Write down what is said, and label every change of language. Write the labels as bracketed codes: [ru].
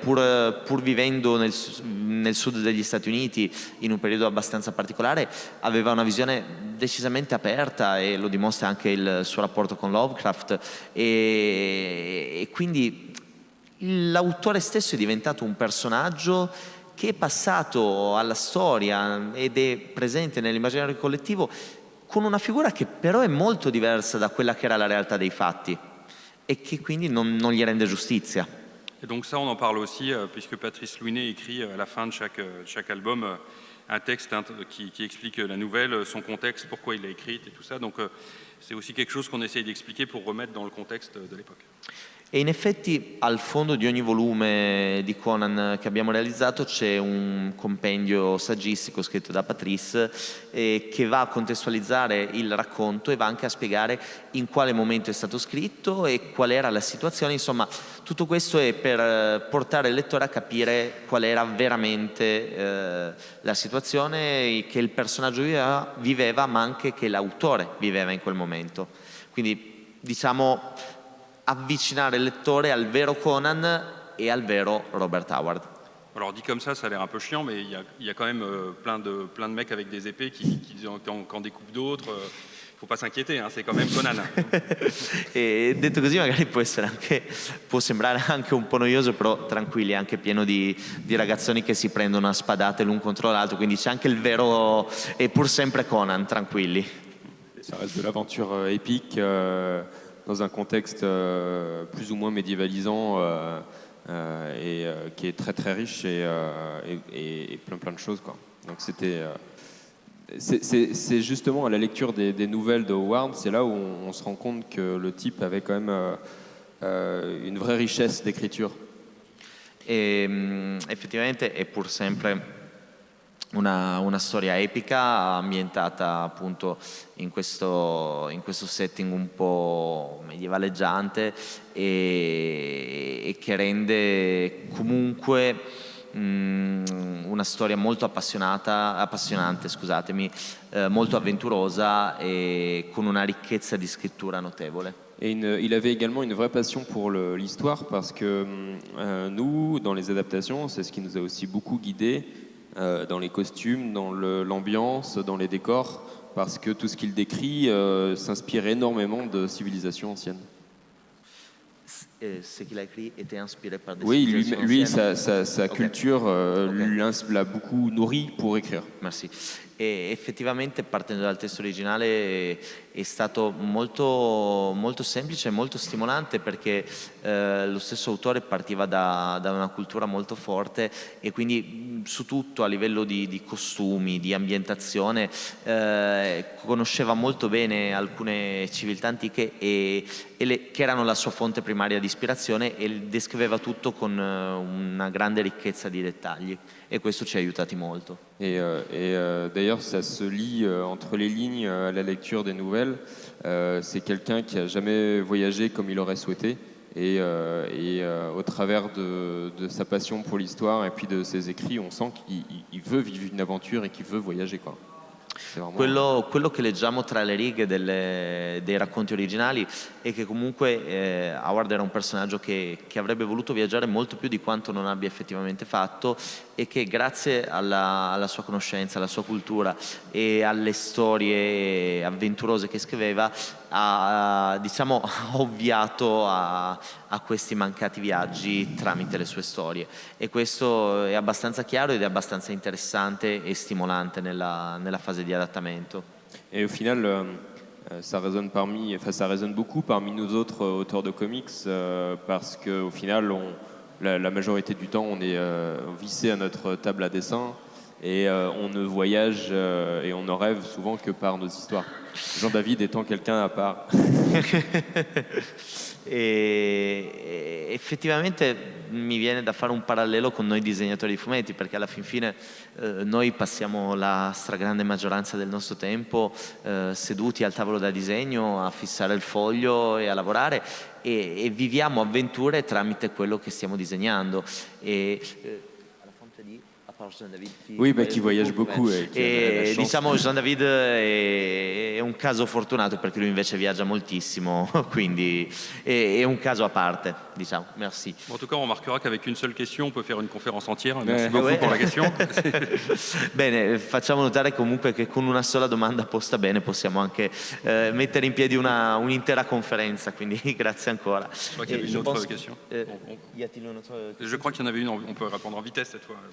[it] Pur vivendo nel sud degli Stati Uniti in un periodo abbastanza particolare, aveva una visione decisamente aperta, e lo dimostra anche il suo rapporto con Lovecraft, e quindi l'autore stesso è diventato un personaggio che è passato alla storia ed è presente nell'immaginario collettivo con una figura che però è molto diversa da quella che era la realtà dei fatti, et qui quindi non gli rende giustizia. [fr] Et donc ça, on en parle aussi, puisque Patrice Louinet écrit à la fin de chaque album un texte qui explique la nouvelle, son contexte, pourquoi il l'a écrite et tout ça. Donc c'est aussi quelque chose qu'on essaye d'expliquer pour remettre dans le contexte de l'époque. [it] E in effetti al fondo di ogni volume di Conan che abbiamo realizzato c'è un compendio saggistico scritto da Patrice che va a contestualizzare il racconto e va anche a spiegare in quale momento è stato scritto e qual era la situazione. Insomma, tutto questo è per portare il lettore a capire qual era veramente la situazione che il personaggio viveva, ma anche che l'autore viveva in quel momento. Quindi, diciamo, avvicinare il lettore al vero Conan et al vero Robert Howard. [fr] Alors dit comme ça a l'air un peu chiant, mais il y a quand même plein de mecs avec des épées qui en découpent d'autres. Faut pas s'inquiéter, c'est quand même Conan. [it] E detto così magari può sembrare anche un po' noioso, però tranquilli, è anche pieno di ragazzoni che si prendono a spadate l'un contro l'altro, quindi c'è anche il vero e pur sempre Conan, tranquilli. [fr] Ça reste de l'aventure épique dans un contexte plus ou moins médiévalisant et qui est très très riche et plein de choses, quoi. Donc c'est justement à la lecture des nouvelles de Howard, c'est là où on se rend compte que le type avait quand même une vraie richesse d'écriture. [it] Effettivamente è pur sempre una storia epica ambientata appunto in questo setting un po' medievaleggiante e che rende comunque una storia molto appassionante, scusatemi, molto avventurosa e con una ricchezza di scrittura notevole. [fr] Et il avait également une vraie passion pour l'histoire parce que nous, dans les adaptations, c'est ce qui nous a aussi beaucoup guidés dans les costumes, dans l'ambiance, dans les décors, parce que tout ce qu'il décrit s'inspire énormément de civilisations anciennes. Ce qu'il a écrit était inspiré par des Oui, civilisations lui anciennes. sa Ok. culture Ok. l'a beaucoup nourri pour écrire. Merci. [it] E effettivamente partendo dal testo originale è stato molto, molto semplice e molto stimolante perché lo stesso autore partiva da una cultura molto forte e quindi su tutto a livello di costumi, di ambientazione conosceva molto bene alcune civiltà antiche che erano la sua fonte primaria di ispirazione e descriveva tutto con una grande ricchezza di dettagli e questo ci ha aiutati molto. [fr] Et d'ailleurs, ça se lit entre les lignes à la lecture des nouvelles. C'est quelqu'un qui a jamais voyagé comme il aurait souhaité. Et au travers de sa passion pour l'histoire et puis de ses écrits, on sent qu'il veut vivre une aventure et qu'il veut voyager, quoi. C'est vraiment... [it] Quello che leggiamo tra le righe dei racconti originali è che comunque Howard era un personaggio che avrebbe voluto viaggiare molto più di quanto non abbia effettivamente fatto e che grazie alla sua conoscenza, alla sua cultura e alle storie avventurose che scriveva ha ovviato a questi mancati viaggi tramite le sue storie e questo è abbastanza chiaro ed è abbastanza interessante e stimolante nella fase di adattamento. [fr] Et au final, ça résonne beaucoup parmi nous autres auteurs de comics parce qu'au final, la majorité du temps, on est vissé à notre table à dessin et on ne voyage et on ne rêve souvent que par nos histoires. Jean-David étant quelqu'un à part. [it] E effettivamente mi viene da fare un parallelo con noi disegnatori di fumetti perché alla fin fine noi passiamo la stragrande maggioranza del nostro tempo seduti al tavolo da disegno a fissare il foglio e a lavorare e viviamo avventure tramite quello che stiamo disegnando alla fonte di Jean-David [fr] Oui, qui voyage beaucoup. [it] e diciamo Jean-David è un caso fortunato perché lui invece viaggia moltissimo, quindi è un caso a parte, diciamo. [fr] Merci. En tout cas, on remarquera qu'avec une seule question, on peut faire une conférence entière. Merci beaucoup pour la question. [it] Bene, facciamo notare comunque che con una sola domanda posta bene possiamo anche mettere in piedi un'intera conferenza, quindi grazie ancora. [fr] Je crois qu'il y avait une autre question. Y a-t-il une autre question? Je crois qu'il y en avait une, on peut répondre en vitesse cette fois.